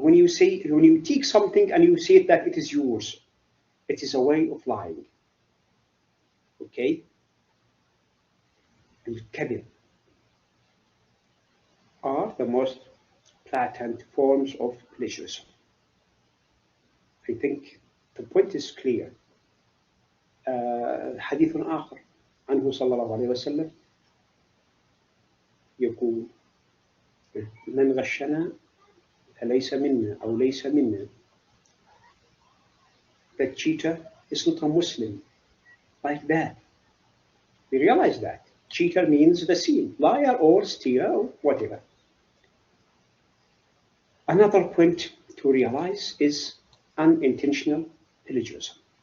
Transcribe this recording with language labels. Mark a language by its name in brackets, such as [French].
[English] When you take something and you say that it is yours, it is a way of lying. Okay? Al-kadhib are the most blatant forms of plagiarism. I think the point is clear. [Arabic] حديث آخر عنه صلى الله عليه وسلم يقول من غشنا فليس منا أو ليس منا. [English] The cheater is not a Muslim. Like that. We realize that. Cheater means the sin, liar or stealer or whatever. Another point to realize is unintentional plagiarism.